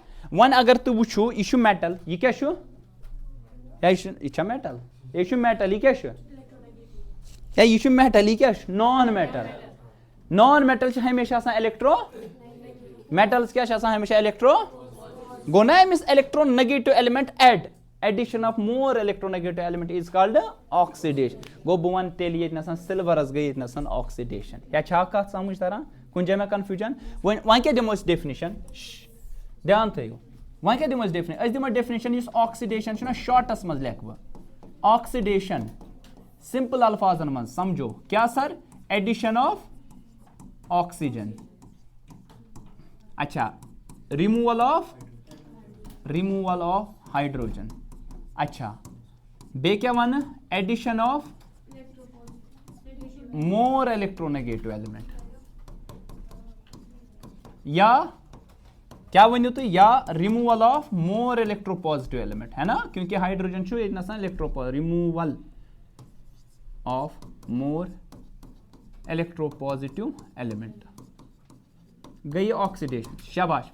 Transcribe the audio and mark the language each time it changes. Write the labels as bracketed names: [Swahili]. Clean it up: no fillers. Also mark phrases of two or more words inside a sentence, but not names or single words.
[Kashmiri] वन अगर तू वुचो यह मेटल, यह क्या यह मेटल, यह मेटल, यह क्या या यह मेटल, यह क्या नॉन मेटल। नॉन मेटल हमेशा इलेक्ट्रो, मेटल्स क्या हमेशा इलेक्ट्रो, गो ना अमिस [English] electronegative element [Kashmiri] एड, [English] addition of more electronegative element is called oxidation। [Kashmiri] गो बह वन तेल ये सिल्वरस गई ये ऑक्सीडेशन, या कत समझ तरह कुछ जगह कंफ्यूजन। वन क्या [English] demo definition, [Kashmiri] ध्यान थो वन क्या [English] demo definition, [Kashmiri] दिमो डेफिनेशन इस ऑक्सीडेशन शॉर्टस मज लिख बह ऑक्सीडेशन सिंपल अल्फाजन मज समझो क्या सर, [English] addition of oxygen, [Kashmiri] अच्छा [English] removal of hydrogen, [Kashmiri] अच्छा बे क्या वन [English] addition of more electronegative element, [Kashmiri] या क्या वनो तुम, या [English] removal of more electropositive element, [Hindi] है ना, [Kashmiri] क्योंकि हाइड्रोजन छो ये इलेक्ट्रोपॉजिटिव, [English] removal of more electropositive element [Kashmiri] गई ऑक्सीडेशन, शाबाश।